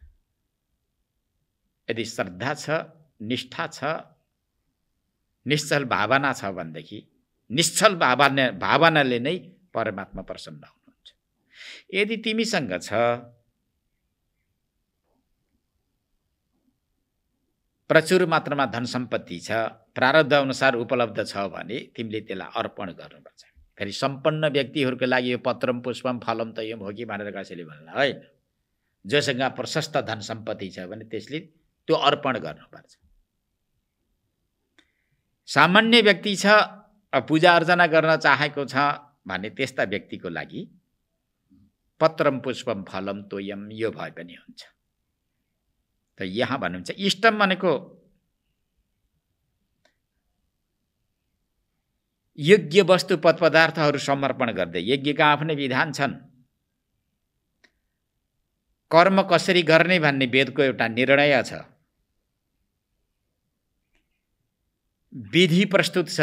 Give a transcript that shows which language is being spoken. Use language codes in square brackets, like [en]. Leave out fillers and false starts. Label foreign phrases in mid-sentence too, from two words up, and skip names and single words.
[ne] यदि श्रद्धा छ, निष्ठा छ, निश्चल भावना छ भनेदेखि निश्चल भावनाले नै परमात्मा प्रसन्न हुनुहुन्छ। यदि तिमीसँग छ प्रचुर मात्रामा धन सम्पत्ति छ, प्रारब्ध अनुसार उपलब्ध छ भने तिमीले त्यसलाई अर्पण गर्नुपर्छ। फेरि सम्पन्न व्यक्तिहरूको लागि यो [sa] पत्रम पुष्पम फलम तोयम [ne] हो कि भनेर कसैले भन्ला होइन। जोसँग प्रशस्त धन सम्पत्ति छ भने त्यसले त्यो अर्पण गर्नुपर्छ। सामान्य व्यक्ति छ, पूजा अर्चना गर्न चाहेको छ भने त्यस्ता व्यक्तिको लागि [sa] पत्रम पुष्पम फलम तोयम [ne] यो भए पनि हुन्छ। त यहाँ भन्नुहुन्छ इष्टम भनेको यज्ञ वस्तु पद पदार्थहरू समर्पण गर्दै। यज्ञका आफ्नै विधान छन्, कर्म कसरी गर्ने भन्ने वेदको एउटा निर्णय छ, विधि प्रस्तुत छ।